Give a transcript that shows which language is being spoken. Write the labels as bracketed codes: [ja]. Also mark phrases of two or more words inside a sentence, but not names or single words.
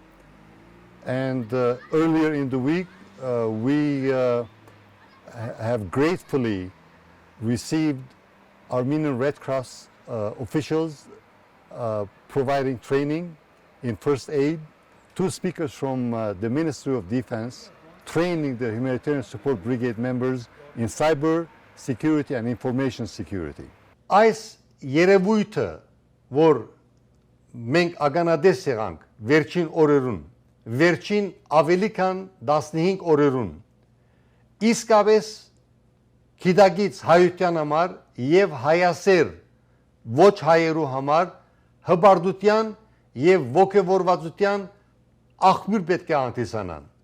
[en] And earlier in the week, we have gratefully received Armenian Red Cross officials providing training in first aid, 2 speakers from the Ministry of Defense training the humanitarian support brigade members in cyber security and information security. [hy] Այս երևույթը, որ մենք ականատես եղանք վերջին օրերուն, վերջին ավելի քան 15 օրերուն, իսկապես գիտագից հայության համար եւ հայասեր ոչ հայերու համար հբարդության եւ ոգևորվածության աղբյուր պետք է հանդիսանան։